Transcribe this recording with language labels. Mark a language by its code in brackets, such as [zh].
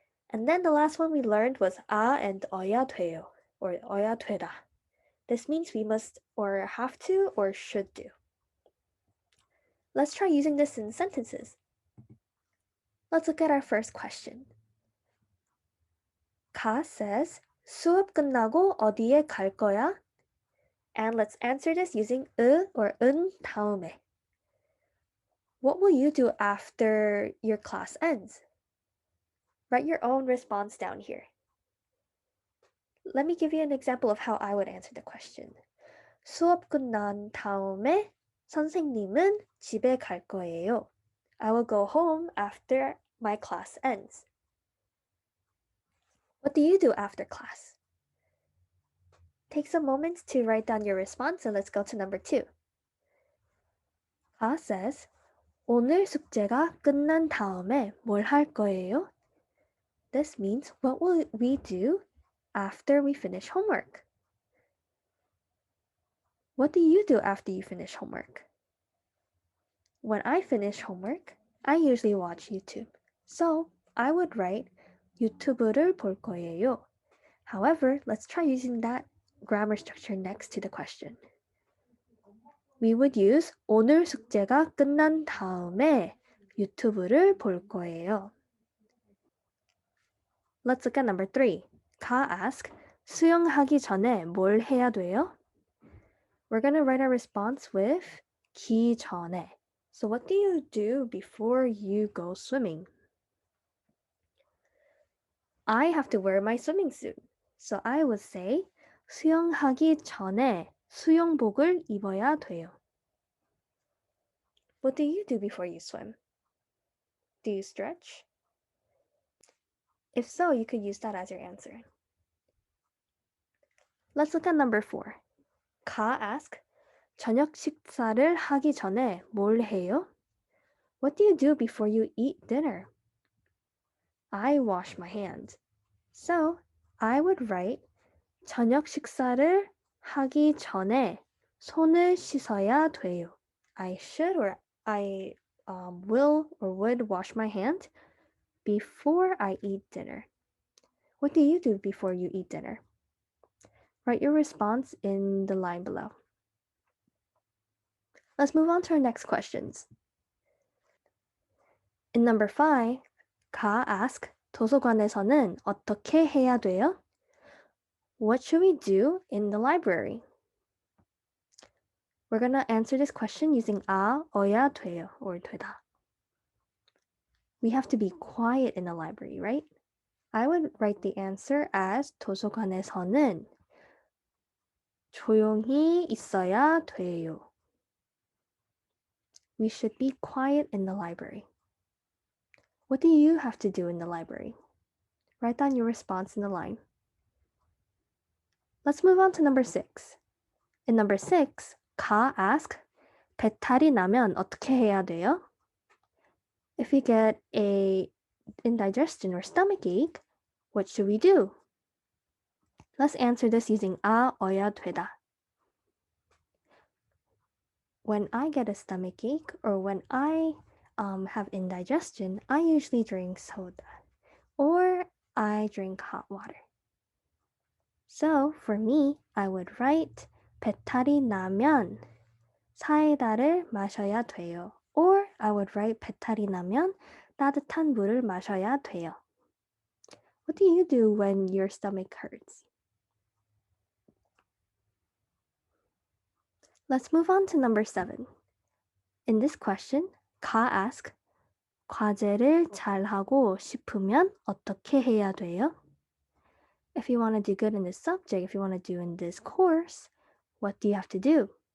[en] And then the last one we learned was 아 and 어야 돼요, or 어야 되다. This means we must or have to or should do. Let's try using this in sentences. Let's look at our first question. [ko] 가 [en] says, [ko] 수업 끝나고 어디에 갈 거야? [en] And let's answer this using or 은 다음에. What will you do after your class ends? Write your own response down here. Let me give you an example of how I would answer the question. [ko] 수업 끝난 다음에 선생님은 집에 갈 거예요. [en] I will go home after my class ends. What do you do after class? Take some moments to write down your response, and let's go to number 2. [ko] 가 [en] says, [ko] 오늘 숙제가 끝난 다음에 뭘 할 거예요? [en] This means what will we do after we finish homework? What do you do after you finish homework? When I finish homework, I usually watch YouTube. So I would write [ko] 유튜브를 볼 거예요. [en] However, let's try using that grammar structure next to the question. We would use [ko] 오늘 숙제가 끝난 다음에 유튜브를 볼 거예요. [en] Let's look at number 3. [ko] 가 [en] ask, [ko] 수영하기 전에 뭘 해야 돼요? [en] We're going to write our response with 기 전에. So what do you do before you go swimming? I have to wear my swimming suit. So I would say [ko] 수영하기 전에 수영복을 입어야 돼요. [en] What do you do before you swim? Do you stretch? If so, you could use that as your answer. Let's look at number 4. [ko] 가 [en] ask, [ko] 저녁 식사를 하기 전에 뭘 해요? [en] What do you do before you eat dinner? I wash my hands. So I would write [ko] 저녁 식사를 하기 전에 손을 씻어야 돼요. [en] I should or I will or would wash my hand before I eat dinner. What do you do before you eat dinner? Write your response in the line below. Let's move on to our next questions. In number 5, [ko] 가 [en] ask, [ko] 도서관에서는 어떻게 해야 돼요? [en] What should we do in the library? We're gonna answer this question using 아, 어야 돼요, or 되다. We have to be quiet in the library, right? I would write the answer as [ko] 도서관에서는 조용히 있어야 돼요. [en] We should be quiet in the library. What do you have to do in the library? Write down your response in the line. Let's move on to number 6. In number 6, [ko] 가 [en] ask, [ko] 배탈이 나면 어떻게 해야 돼요? [en] If we get a indigestion or stomach ache, what should we do? Let's answer this using 아, 어야 되다. When I get a stomach ache or when I have indigestion, I usually drink soda or I drink hot water. So for me, I would write [ko] 배탈이 나면 사이다를 마셔야 돼요. [en] Or I would write [ko] 배탈이 나면 따뜻한 물을 마셔야 돼요. [en] What do you do when your stomach hurts? Let's move on to number 7. In this question, 가 ask, [ko] 과제를 잘하고 싶으면 어떻게 해야 돼요? [en] If you want to do good in this subject, if you want to do in this course, what do you have to do?